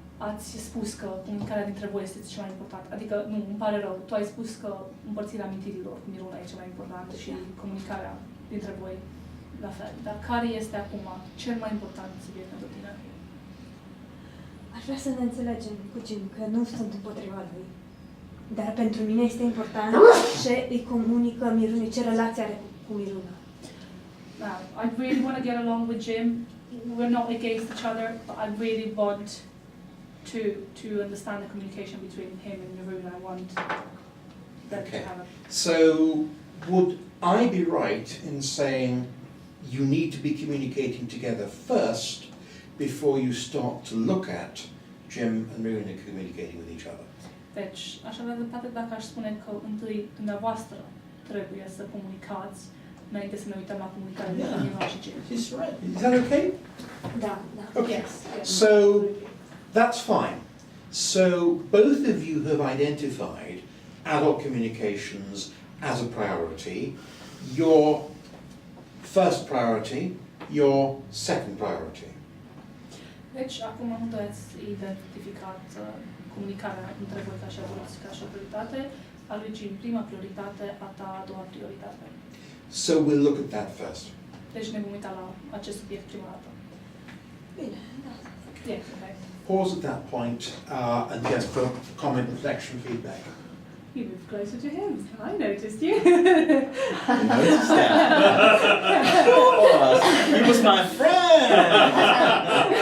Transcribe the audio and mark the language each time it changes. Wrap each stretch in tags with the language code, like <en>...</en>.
<ro>ați spus că comunicarea dintre voi este cea mai importantă. Adică, nu, îmi pare rău, tu ai spus că împărțirea amintirilor cu Miruna e cea mai importantă și comunicarea dintre voi la fel. Dar care este acum cel mai important subiect pentru tine? Aș vrea să ne înțelegem cu Jim, că nu sunt împotriva lui. Dar pentru mine este important ce îi comunică Miruna, ce relație are cu Miruna.</ro> <en>Now, I really want to get along with Jim. We're not against each other, but I really want to understand the communication between him and Miruna. I want them Okay. to have a... So, would I be right in saying you need to be communicating together first before you start to look at Jim and Marina communicating with each other?</en> <ro>Deci, aș avea dreptate dacă aș spune că întâi dumneavoastră trebuie să comunicați înainte să ne uităm la comunicarea dintre Miruna și Jim.</ro> <en>He's right. Is that okay?</en> <ro>Da, da.</ro> <en>Okay. Yes, yes. So, that's fine. So, both of you have identified adult communications as a priority. Your first priority, your second priority.</en> <ro>Deci, acum amândoi ați identificat comunicarea între voi ca și adulți ca și o prioritate, a lui Jim prima prioritate, a ta a doua prioritate.</ro> <en>So, we'll look at that first.</en> <ro>Deci ne vom uita la acest subiect prima dată. Bine, da.</ro> <en>Yes, okay. Pause at that point and get for comment, reflection, feedback. You moved closer to him. I noticed you. You noticed that? Of course. He was my friend.</en>